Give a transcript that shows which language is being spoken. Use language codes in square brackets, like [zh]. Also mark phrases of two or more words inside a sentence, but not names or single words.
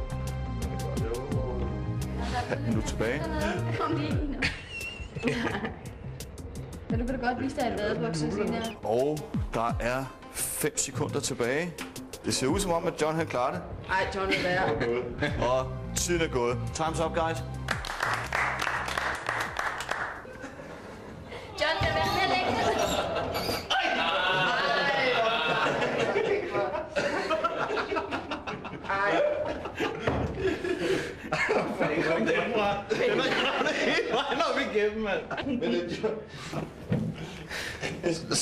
[da] Nu tilbage. Kom lige nu. Men du kan da godt vise dig et badebukser senere. Og der er 5 sekunder tilbage. Det ser ud som om, at John han klarer det. Ej, John er værd. Og tiden er gået. [en] Time's up, guys. [da] John, det er værd med længe. Kom derfra. Den er kommet hele vejen op igennem, mand. Men det er John.